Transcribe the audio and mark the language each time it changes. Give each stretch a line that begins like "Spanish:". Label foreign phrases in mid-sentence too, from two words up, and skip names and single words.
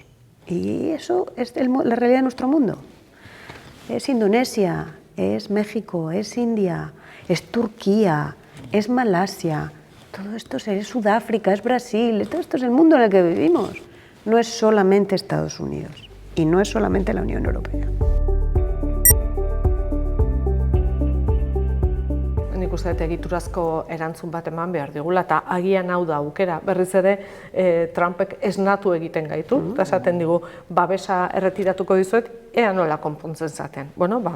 Spanish: Y eso es la realidad de nuestro mundo. Es Indonesia, es México, es India, es Turquía, es Malasia, todo esto es Sudáfrica, es Brasil, todo esto es el mundo en el que vivimos. No es solamente Estados Unidos y no es solamente la Unión Europea.
Basque: Nik uste dut egiturazko erantzun bat eman behar digula, eta agian hau da aukera. Berriz ere, Trumpek esnatu egiten gaitu, eta esaten digu, babesa erretiratuko dizuet, ea nola konpontzen zaten.